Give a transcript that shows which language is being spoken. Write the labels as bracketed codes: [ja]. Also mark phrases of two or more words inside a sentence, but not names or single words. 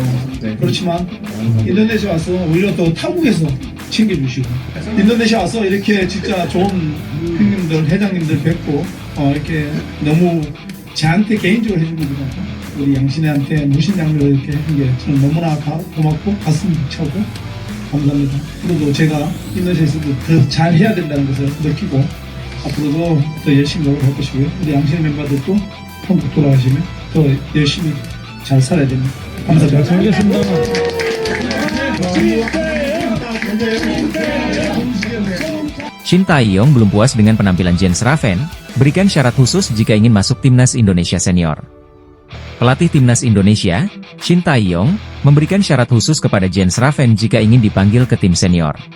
[ko] 그렇지만 인도네시아 와서 오히려 더 타국에서 챙겨주시고 인도네시아 와서 이렇게 진짜 좋은 형님들, 회장님들 뵙고 이렇게 너무 저한테 개인적으로 해준 것보다 우리 양신애한테 무신양면을 이렇게 해준 게 저는 너무나 고맙고 가슴 벅차고 감사합니다. 앞으로도 제가 인도네시아에서도 더 잘 해야 된다는 것을 느끼고 앞으로도 더 열심히 노력할 것이고요. 우리 양신애 멤버들도 한국 돌아가시면 더 열심히 잘 살아야 됩니다. 감사합니다. 잘 알겠습니다. [id] Shin Tae-yong belum puas dengan penampilan Jens Raven, berikan syarat khusus jika ingin masuk timnas Indonesia senior. Pelatih timnas Indonesia, Shin Tae-yong, memberikan syarat khusus kepada Jens Raven jika ingin dipanggil ke tim senior.